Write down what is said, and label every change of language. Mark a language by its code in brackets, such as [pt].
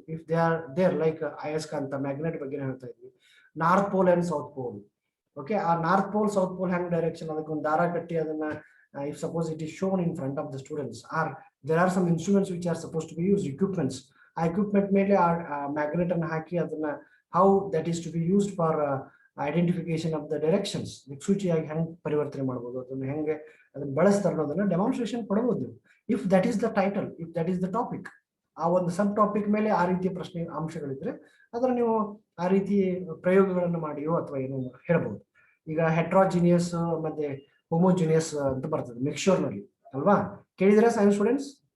[en] If they are there, like Ayaskanta magnet [kn] ಬಗ್ಗೆ ಹೇಳ್ತಾ ಇದ್ವಿ, [en] North pole and south pole. [kn] Okay, ಆ north pole south pole ಹ್ಯಾಂಗ್ direction ಅದಕ್ಕೆ ಒಂದು ದಾರ ಕಟ್ಟಿ ಅದನ್ನ [en] if suppose it is shown in front of the students, or there are some instruments which are supposed to be used, equipments, equipment [kn] ಮೇಲೆ magnet ಅನ್ನು ಹಾಕಿ ಅದನ್ನ [en] how that is to be used for identification of the directions, [kn] ದಿಕ್ಸೂಚಿಯಾಗಿ ಹೆಂಗ್ ಪರಿವರ್ತನೆ ಮಾಡಬಹುದು, ಅದನ್ನ ಹೆಂಗೆ ಅದನ್ನ ಬಳಸ್ತಾರೆ ಅನ್ನೋದನ್ನ ಡೆಮಾನ್ಸ್ಟ್ರೇಷನ್ ಕೊಡಬಹುದು. [en] if that is the title, if that is the topic, [kn] ಆ ಒಂದು ಸಬ್ ಟಾಪಿಕ್ ಮೇಲೆ ಆ ರೀತಿಯ ಪ್ರಶ್ನೆ ಅಂಶಗಳಿದ್ರೆ ಅದರ ನೀವು ಆ ರೀತಿ ಪ್ರಯೋಗಗಳನ್ನು ಮಾಡಿಯೋ ಅಥವಾ ಏನೋ ಹೇಳ್ಬಹುದು. ಈಗ ಹೆಟ್ರಾಜಿನಿಯಸ್ ಮತ್ತೆ ಹೋಮೋಜಿನಿಯಸ್ ಅಂತ ಬರ್ತದೆ ಮಿಕ್ಸ್ಚರ್ ನಲ್ಲಿ ಅಲ್ವಾ, ಕೇಳಿದ್ರೆ ಸೈನ್ಸ್ ಸ್ಟೂಡೆಂಟ್ಸ್?